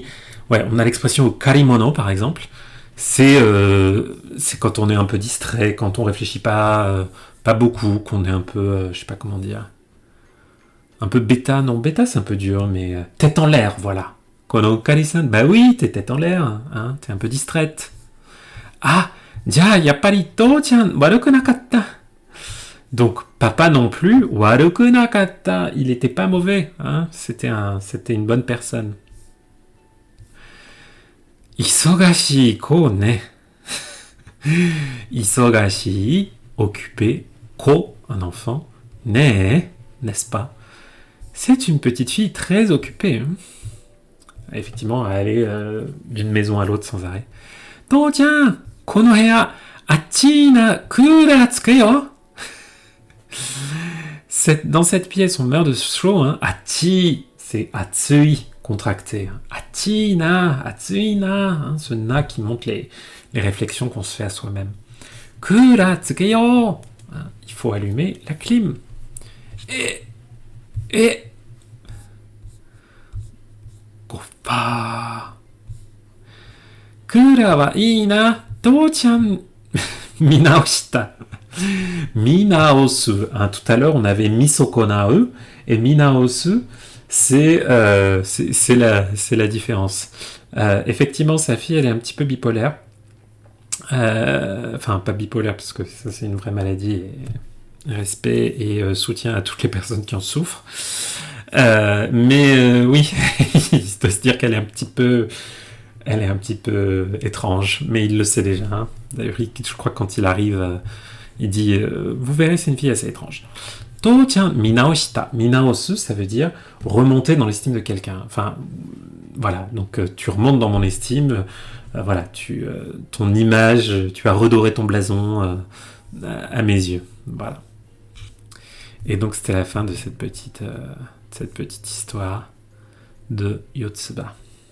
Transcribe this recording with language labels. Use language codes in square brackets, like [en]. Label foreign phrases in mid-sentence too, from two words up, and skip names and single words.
[fr] Ouais, on a l'expression Ukkari-mono par exemple. C'est quand on est un peu distrait, quand on réfléchit pas beaucoup, qu'on est un peu, je sais pas comment dire, un peu bêta. Non, bêta c'est un peu dur, mais tête en l'air, voilà. [ja] このうっかりさん, [fr] bah oui, t'es tête en l'air, hein, t'es un peu distraite. [ja] あ、じゃ、やっぱりとーちゃん、悪くなかった. [fr] Donc, papa non plus, [ja] 悪くなかった, [fr] il était pas mauvais, hein, c'était une bonne personne. [ja] 忙しい子ね. [fr] Isogashi, occupé, ko, un enfant, [ja] ね, [fr] n'est-ce pas? C'est une petite fille très occupée. Hein. Effectivement, à aller d'une maison à l'autre sans arrêt. [ja] とーちゃん、この部屋、あちーなクーラーつくよ. [fr] Dans cette pièce, on meurt de chaud. Hein. Achi, c'est atsui, contracté. [ja] あちーな、暑いな. [fr] Hein, ce na qui montre les réflexions qu'on se fait à soi-même. [ja] クーラーつくよ. [fr] Hein, il faut allumer la clim. Et Goppa. [ja] クーラーはいいな, とーちゃん見直した. [fr] Minaosu. Hein, tout à l'heure, on avait misokonae et minaosu, c'est la différence. Effectivement, sa fille, elle est un petit peu bipolaire. Enfin, pas bipolaire, parce que ça, c'est une vraie maladie. Et respect et soutien à toutes les personnes qui en souffrent. Mais oui, il doit se dire qu'elle est un petit peu... Elle est un petit peu étrange, mais il le sait déjà. Hein. D'ailleurs, je crois que quand il arrive, il dit vous verrez, c'est une fille assez étrange. [ja] とーちゃん見直した. [fr] Minaosu, ça veut dire remonter dans l'estime de quelqu'un. Enfin, voilà. Donc, tu remontes dans mon estime. Voilà, ton image, tu as redoré ton blason à mes yeux. Voilà. Et donc, c'était la fin de cette petite histoire de Yotsuba.